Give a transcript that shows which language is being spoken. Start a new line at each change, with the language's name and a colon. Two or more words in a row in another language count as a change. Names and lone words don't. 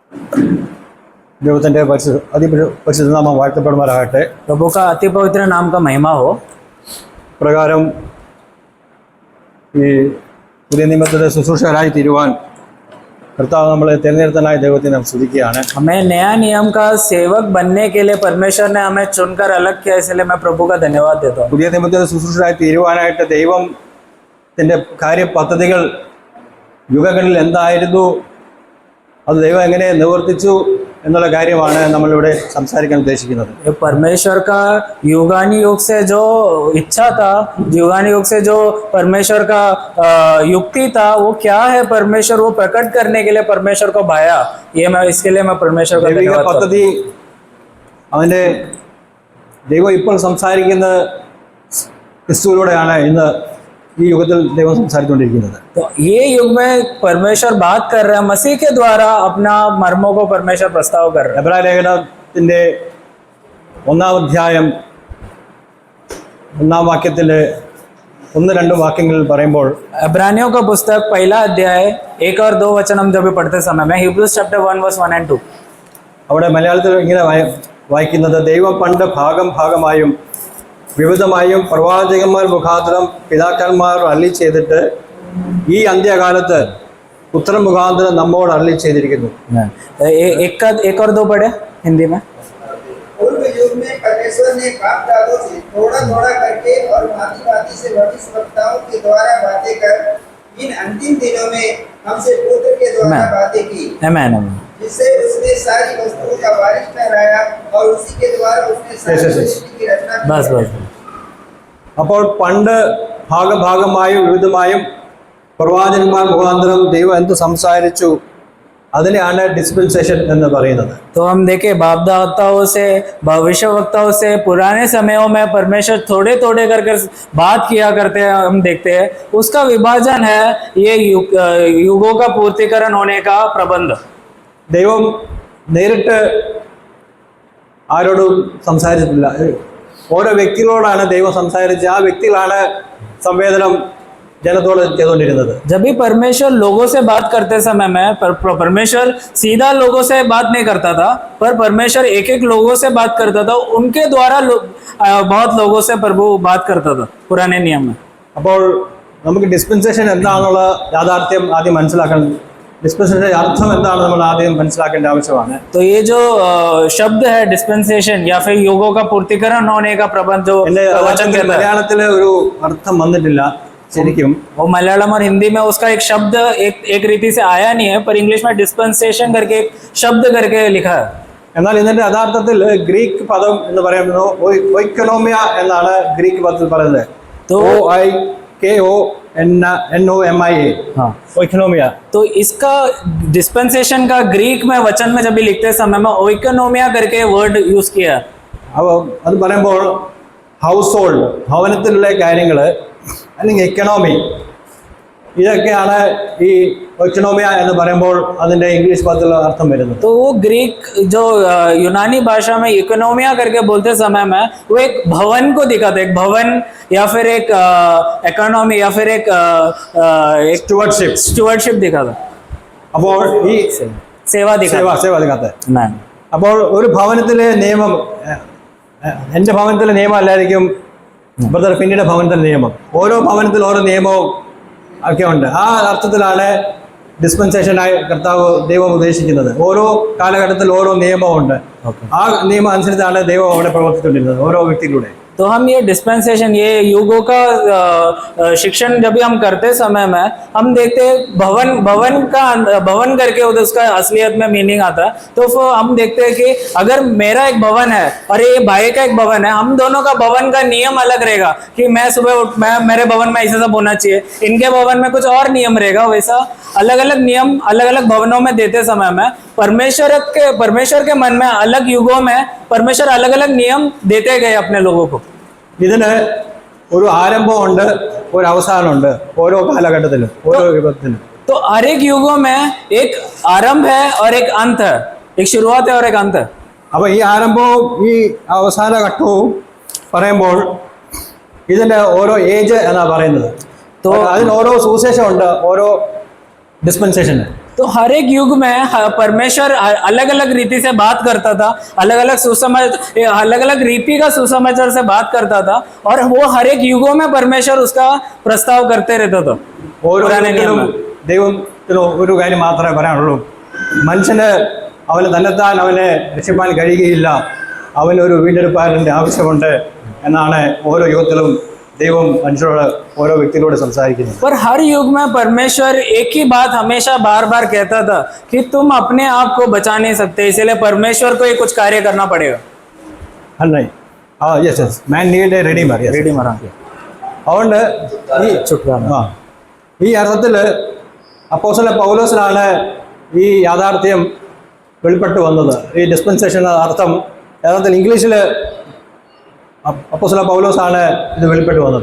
Malayalam: ദൈവത്തിൻ്റെ പരിശുദ്ധ നാമം വാഴ്ത്തപ്പെടുമാറാകട്ടെ.
Hindi: प्रभु का अति पवित्र नाम का महिमा हो.
Malayalam: പ്രകാരം ഈ പുതിയ നിയമത്തിലെ ശുശ്രൂഷകരായി തീരുവാൻ കർത്താവ് നമ്മളെ തിരഞ്ഞെടുത്തനായി ദൈവത്തെ നാം സ്തുതിക്കുകയാണ്.
Hindi: हमें नया नियम का सेवक बनने के लिए परमेश्वर ने हमें चुनकर अलग किया, इसलिए मैं प्रभु का धन्यवाद देता हूँ.
Malayalam: പുതിയ നിയമത്തിലെ ശുശ്രൂഷകരായി തീരുവാനായിട്ട് ദൈവത്തിൻ്റെ കാര്യ പദ്ധതികൾ യുഗങ്ങളിൽ എന്തായിരുന്നു, അത് ദൈവം എങ്ങനെ നിവർത്തിച്ചു എന്നുള്ള കാര്യമാണ് നമ്മളിവിടെ സംസാരിക്കാൻ ഉദ്ദേശിക്കുന്നത്.
Hindi: परमेश्वर का युगानुयुग से जो इच्छा था, युगानुयुग से जो परमेश्वर का युक्ति था, वो क्या है, परमेश्वर वो प्रकट करने के लिए परमेश्वर को भाया. ये मैं इसके लिए मैं परमेश्वर का धन्यवाद
Malayalam: പദ്ധതി അവൻ്റെ ദൈവം ഇപ്പോൾ സംസാരിക്കുന്ന ക്രിസ്തുവിലൂടെയാണ് ഇന്ന് ഈ യുഗത്തിൽ ദൈവം സംസാരിച്ചുകൊണ്ടിരിക്കുന്നത്.
Hindi: तो ये युग में परमेश्वर बात कर रहा है, मसीह के द्वारा अपना मर्मों को परमेश्वर प्रस्ताव कर रहा है.
Malayalam: എബ്രായ ലേഖനത്തിൻ്റെ 1-ാം അധ്യായം 1-ാം വാക്യത്തിലെ 1-2 വാക്യങ്ങളിൽ പറയുമ്പോൾ,
Hindi: इब्रानियों का पुस्तक 1 अध्याय 1 और 2 वचन हम जब भी पढ़ते समय में,
English: Hebrews chapter 1 verse 1 and 2,
Malayalam: അവിടെ മലയാളത്തിൽ ഇങ്ങനെ വായിക്കുന്നത്, ദൈവം പണ്ട് ഭാഗമായും വിവിധമായും പ്രവാചകന്മാർ മുഖാന്തരം പിതാക്കന്മാർ അരുളി ചെയ്തിട്ട് ഈ അന്ത്യകാലത്ത് പുത്രൻ മുഖാന്തരം നമ്മോട് അരുളി ചെയ്തിരിക്കുന്നു.
Hindi: एक और 2 पढ़े हिंदी में. पूर्व युग में परमेश्वर ने बाप दादों से थोड़ा करके और भांति से भविष्यवक्ताओं के द्वारा बातें कर इन अंतिम दिनों में हमसे पुत्र के द्वारा बातें की. आमीन. जिससे उसने सारी वस्तुओं का वारिस ठहराया और उसी के द्वारा उसने सारी सृष्टि की रचना की. बस.
Malayalam: അപ്പോൾ പണ്ട് ഭാഗമായും വിവിധമായും പ്രവാചകന്മാർ മുഖാന്തരം ദൈവം എന്ത് സംസാരിച്ചു, അതിനെയാണ് ഡിസ്പെൻസേഷൻ എന്ന് പറയുന്നത്.
Hindi: तो हम देखें, बाप दादाओं से, भविष्य वक्ताओं से पुराने समयों में परमेश्वर थोड़े करके बात किया करते हैं, हम देखते हैं. उसका विभाजन है ये युगों का पूर्तिकरण होने का प्रबंध.
Malayalam: ദൈവം നേരിട്ട് ആരോടും സംസാരിച്ചിട്ടില്ല. ഓരോ വ്യക്തികളോടാണ് ദൈവം സംസാരിച്ച് ആ വ്യക്തികളാണ് സംവേദനം जनतोड़ ചെയ്തുകൊണ്ടിരുന്നത്.
Hindi: जब भी परमेश्वर लोगों से बात करते समय में परमेश्वर सीधा लोगों से बात नहीं करता था, पर परमेश्वर एक लोगों से बात करता था. उनके द्वारा बहुत लोगों से प्रभु बात करता था पुराने नियम में.
Malayalam: അപ്പോൾ നമുക്ക് ഡിസ്പെൻസേഷൻ എന്താണെന്നുള്ള യാഥാർത്ഥ്യം ആദ്യം മനസ്സിലാക്കണം. ഡിസ്പെൻസേഷൻ അർത്ഥം എന്താണെന്ന് നമ്മൾ ആദ്യം മനസ്സിലാക്കേണ്ട ആവശ്യമാണ്.
Hindi: तो ये जो शब्द है डिस्पेंसेशन या फिर युगों का पूर्तिकरण होने का प्रबंध, जो वचन कहता है,
Malayalam: മലയാളത്തിൽ ഒരു അർത്ഥം വന്നിട്ടില്ല ശരിക്കും.
Hindi: वो मलयालम और हिंदी में उसका एक शब्द एक रीति से आया नहीं है, पर इंग्लिश में डिस्पेंसेशन करके एक शब्द करके लिखा है.
Malayalam: എന്നാൽ ഇതിന്റെ യഥാർത്ഥത്തിൽ ഗ്രീക്ക് പദം എന്ന് പറയുന്നത് ഒയ്ക്കനോമിയ എന്നാണ് ഗ്രീക്ക് പദത്തിൽ പറയുന്നത്. OIKONOMIA.
Hindi: ओइकोनोमिया. तो इसका डिस्पेंसेशन का ग्रीक में वचन में जब भी लिखते समय में ओइकोनोमिया करके
English: word use
Hindi: किया.
Malayalam: അപ്പോൾ അത് പറയുമ്പോൾ ഹൗസ് ഹോൾഡ്, ഭവനത്തിലുള്ള കാര്യങ്ങൾ, അല്ലെങ്കിൽ എക്കണോമി, ഇതൊക്കെയാണ് ഈ इकोनॉमिया എന്ന് പറയുമ്പോൾ അതിന്റെ ഇംഗ്ലീഷ് പദത്തിലുള്ള അർത്ഥം വരുന്നത്.
Hindi: तो वो ग्रीक जो यूनानी भाषा में इकोनॉमिया करके बोलते समय में वो एक भवन को दिखाता है, एक भवन या फिर एक इकोनॉमी या फिर एक स्टुवर्डशिप दिखाता.
Malayalam: അപ്പോൾ ഈ
Hindi: सेवा दिखाता है.
Malayalam: അപ്പോൾ ഒരു ഭവനത്തിലെ നിയമം എൻ്റെ ഭവനത്തിലെ നിയമം അല്ലായിരിക്കും ബ്രദർ പിന്നീട് ഭവനത്തിലെ നിയമം. ഓരോ ഭവനത്തിൽ ഓരോ നിയമവും ഒക്കെ ഉണ്ട്. ആ അർത്ഥത്തിലാണ് ഡിസ്പെൻസേഷനായി കർത്താവ് ദൈവം ഉദ്ദേശിക്കുന്നത്. ഓരോ കാലഘട്ടത്തിൽ ഓരോ നിയമമുണ്ട്. ആ നിയമം അനുസരിച്ചാണ് ദൈവം അവിടെ പ്രവർത്തിച്ചുകൊണ്ടിരുന്നത് ഓരോ വ്യക്തിയിലൂടെ.
Hindi: तो हम ये डिस्पेंसेशन, ये युगों का शिक्षण जब भी हम करते समय में हम देखते हैं भवन करके उसका असलियत में मीनिंग आता है. तो हम देखते हैं कि अगर मेरा एक भवन है और ये भाई का एक भवन है, हम दोनों का भवन का नियम अलग रहेगा कि मैं सुबह मेरे भवन में ऐसा सब होना चाहिए, इनके भवन में कुछ और नियम रहेगा. वैसा अलग अलग नियम अलग अलग भवनों में देते समय में परमेश्वर के मन में अलग युगों में परमेश्वर अलग अलग नियम देते गए अपने लोगों को.
Malayalam: ഇതിന് ഒരു ആരംഭമുണ്ട്, ഒരു അവസാനമുണ്ട് ഓരോ കാലഘട്ടത്തിലും, ഓരോ യുഗത്തിലും.
Hindi: तो हर एक युगों में एक आरंभ है और एक अंत है, एक शुरुआत है और एक अंत है.
Malayalam: അപ്പോൾ ഈ ആരംഭവും ഈ അവസാന ഘട്ടവും പറയുമ്പോൾ ഇതിന്റെ ഓരോ ഏജ് എന്നാ പറയുന്നത്. അതിന് ഓരോ സുവിശേഷമുണ്ട്, ഓരോ ഡിസ്പെൻസേഷന്.
Hindi: तो हर एक युग में परमेश्वर अलग अलग रीति से बात करता था, अलग अलग रीति का सुसमाचार से बात करता था, और वो हर एक युगों में परमेश्वर उसका प्रस्ताव करते रहता था।
Malayalam: ഓരോ
Hindi: पुराने नियम
Malayalam: ദൈവത്തിനും
Hindi: में।
Malayalam: ദൈവത്തിന് ഒരു കാര്യം മാത്രമേ പറയാനുള്ളൂ. മനുഷ്യന് അവന് തന്നെത്താൻ അവനെ രക്ഷിപ്പാൻ കഴിയുകയില്ല, അവനൊരു വീണ്ടെടുപ്പാരൻ്റെ ആവശ്യമുണ്ട് എന്നാണ് ഓരോ യുഗത്തിലും ദൈവം മനുഷ്യരോട് ഓരോ വ്യക്തികളോട് സംസാരിക്കുന്നത്.
Hindi: पर हर युग में परमेश्वर एक ही बात हमेशा बार बार कहता था कि तुम अपने आप को बचा नहीं सकते, इसलिए परमेश्वर को ये कुछ कार्य करना पड़ेगा।
English: അല്ലേ? yes yes, man need a redeemer.
Hindi: रेडी मरा
Malayalam: അതുകൊണ്ട് ഈ
Hindi: छुटकारा।
Malayalam: ആ ഈ അർത്ഥത്തിൽ അപ്പോസ്തലൻ പൗലോസിനാണ് ഈ യാഥാർത്ഥ്യം വെളിപ്പെട്ട് വന്നത്. ഈ ഡിസ്പെൻസേഷൻ അർത്ഥം യഥാർത്ഥത്തിൽ ഇംഗ്ലീഷിൽ അപ്പോസ്തലൻ പൗലോസാണ് ഇത് വെളിപ്പെട്ട് വന്നത്.